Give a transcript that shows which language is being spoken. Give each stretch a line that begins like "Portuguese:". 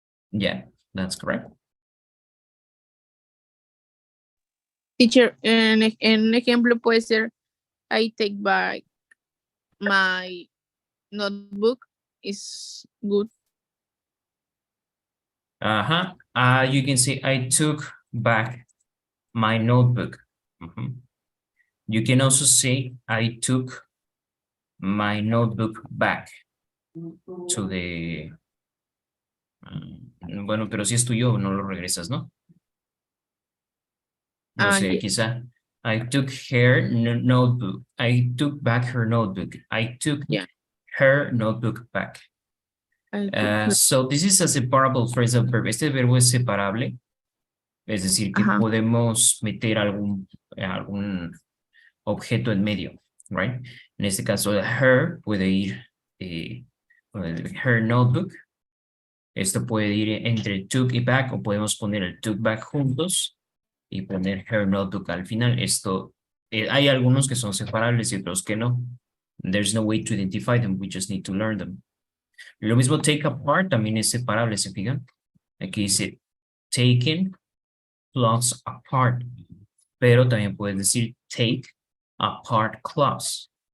English: Yeah, that's correct.
Spanish: Teacher, en un ejemplo puede ser
English: I take back my notebook is good. You can say I took back my notebook. You can also say I took my notebook back to the...
Spanish: bueno, pero si es tuyo, no lo regresas, ¿no? No sé,
English: Yeah.
Spanish: quizá.
English: I took her notebook. I took back her notebook. I took her notebook back. So this is a separable phrasal verb.
Spanish: Este verbo es separable. Es decir, que podemos meter algún objeto en medio,
English: right?
Spanish: En este caso, her puede ir, her notebook. Esto puede ir entre took y back, o podemos poner el took back juntos y poner her notebook al final. Esto, hay algunos que son separables y otros que no.
English: There's no way to identify them, we just need to learn them.
Spanish: Lo mismo take apart también es separable, ¿se fijan? Aquí dice taken plus apart, pero también puedes decir take apart clause.